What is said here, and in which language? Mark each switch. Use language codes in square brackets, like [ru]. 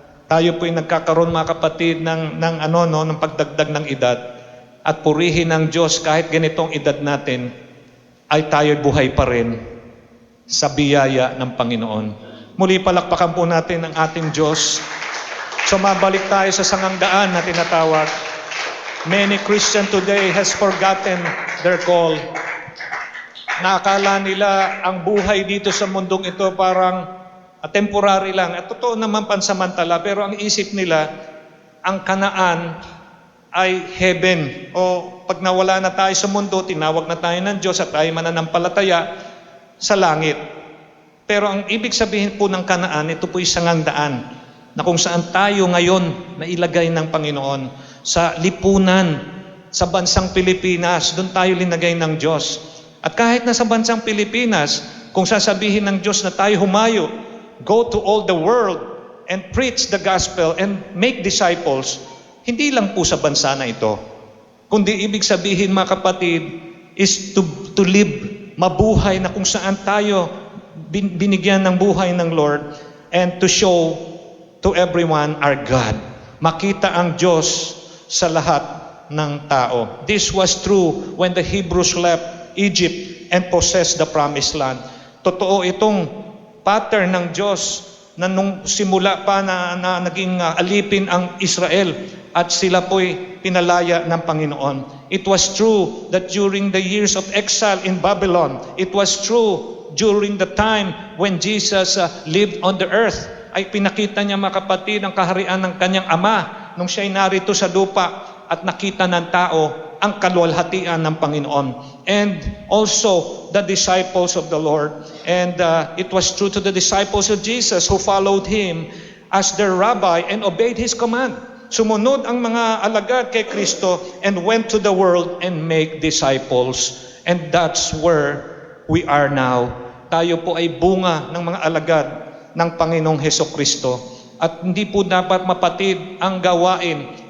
[tl] Tayo po'y nagkakaroon, mga kapatid, ng pagdagdag ng edad. At purihin ng Diyos kahit ganitong edad natin, ay tayo'y buhay pa rin sa biyaya ng Panginoon. Muli palakpakan po natin ang ating Diyos. So mabalik tayo sa sangangdaan na tinatawag. [en] Many Christians today has forgotten their call. [tl] Nakakala nila ang buhay dito sa mundong ito parang temporary lang. At totoo naman pansamantala, pero ang isip nila, ang Kanaan ay heaven. O pag nawala na tayo sa mundo, tinawag na tayo ng Diyos at tayo mananampalataya sa langit. Pero ang ibig sabihin po ng Kanaan, ito po isang daan na kung saan tayo ngayon nailagay ng Panginoon sa lipunan, sa bansang Pilipinas, doon tayo linagay ng Diyos. At kahit na sa bansang Pilipinas, kung sasabihin ng Diyos na tayo humayo, [en] go to all the world and preach the gospel and make disciples, [tl] hindi lang po sa bansa na ito. Kundi ibig sabihin, mga kapatid, [en] is to live, [tl] mabuhay na kung saan tayo binigyan ng buhay ng Lord [en] and to show to everyone our God. [tl] Makita ang Diyos sa lahat ng tao. [en] This was true when the Hebrews left Egypt and possessed the promised land. [tl] Totoo itong pattern ng Diyos na nung simula pa na naging alipin ang Israel at sila po'y pinalaya ng Panginoon. [en] It was true that during the years of exile in Babylon, it was true during the time when Jesus lived on the earth, [tl] ay pinakita niya, mga kapatid, ang kaharian ng kanyang ama nung siya'y narito sa lupa at nakita ng tao ang kaluwalhatian ng Panginoon. [en] And also the disciples of the Lord. And it was true to the disciples of Jesus who followed Him as their rabbi and obeyed His command. [tl] Sumunod ang mga alagad kay Kristo [en] and went to the world and make disciples. And that's where we are now. [tl] Tayo po ay bunga ng mga alagad ng Panginoong Hesukristo. At hindi po dapat mapatid ang gawain.